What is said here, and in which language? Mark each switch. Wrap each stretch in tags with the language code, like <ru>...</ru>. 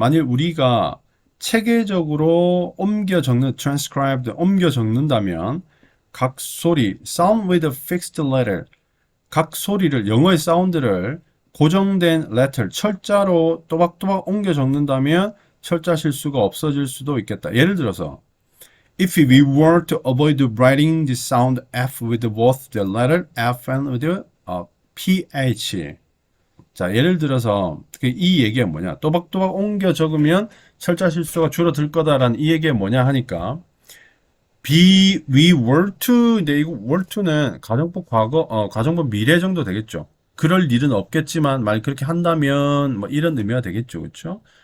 <ko>만일 우리가 체계적으로 옮겨 적는 transcribed 옮겨 적는다면 각 소리</ko> <en>sound with a fixed letter</en> <ko>각 소리를 영어의 사운드를 고정된 letter 철자로 또박또박 옮겨 적는다면 철자 실수가 없어질 수도 있겠다. 예를 들어서</ko> <en>If we were to avoid writing the sound F with both the letter F and with PH.</en> <ko>자, 예를 들어서 이 얘기가 뭐냐? 또박또박 옮겨 적으면 철자 실수가 줄어들 거다라는 이 얘기가 뭐냐 하니까</ko> <en>we were to</en> <ko>근데 이거 were to는 가정법 과거, 가정법 미래 정도 되겠죠. 그럴 일은 없겠지만 만약 그렇게 한다면 뭐 이런 의미가 되겠죠. 그렇죠?</ko>